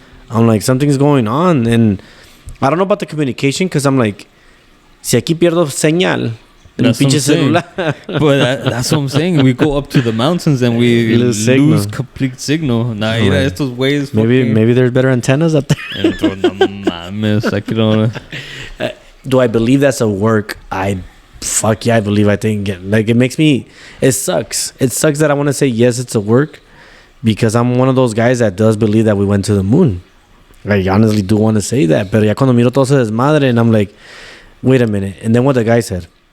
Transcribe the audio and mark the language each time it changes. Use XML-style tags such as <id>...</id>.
<en>I'm like, something's going on. And I don't know about the communication because I'm like,</en> <es>si aquí pierdo señal,</es> <en>that's</en> <es>pinche celular.</es> <en>But that's what I'm saying. We go up to the mountains and we lose complete signal.</en> <es>Nah, mira, estos güeyes.</es> <en>Maybe there's better antennas up there.</en> <es>Entonces, no mames, aquí no.</es> <en>Do I believe that's a work? Fuck yeah, I think. Like, it sucks. It sucks that I want to say yes, it's a work, because I'm one of those guys that does believe that we went to the moon. I honestly do want to say that,</en> <es>pero ya cuando miro todo ese desmadre,</es> <en>and I'm like, wait a minute. And then what the guy said.</en>